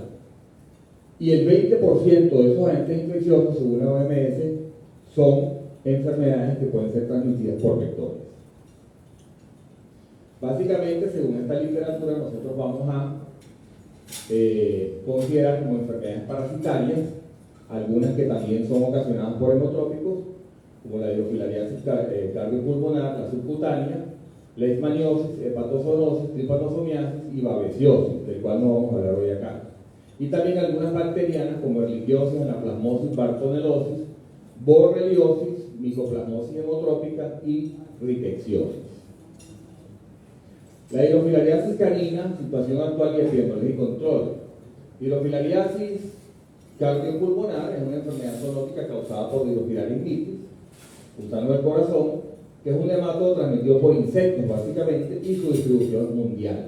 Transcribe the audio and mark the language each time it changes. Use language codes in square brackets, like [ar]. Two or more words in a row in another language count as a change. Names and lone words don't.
[es] Y el 20% de esos agentes infecciosos, según la OMS, son enfermedades que pueden ser transmitidas por vectores. Básicamente, según esta literatura, nosotros vamos a considerar como enfermedades parasitarias algunas que también son ocasionadas por hemotrópicos, como la hidrofilariasis cardiopulmonar, la subcutánea, leishmaniosis, hepatozoonosis, tripanosomiasis y babesiosis, del cual no vamos a hablar hoy acá. Y también algunas bacterianas como erliquiosis, anaplasmosis, bartonelosis, borreliosis, micoplasmosis hemotrópica y rickettsiosis. La hidrofilariasis canina, situación actual y epidemiología y control. Hidrofilariasis cardiopulmonar es una enfermedad zoonótica causada por hidrofilariasis, gusano del corazón, que es un hemato transmitido por insectos básicamente y su distribución mundial.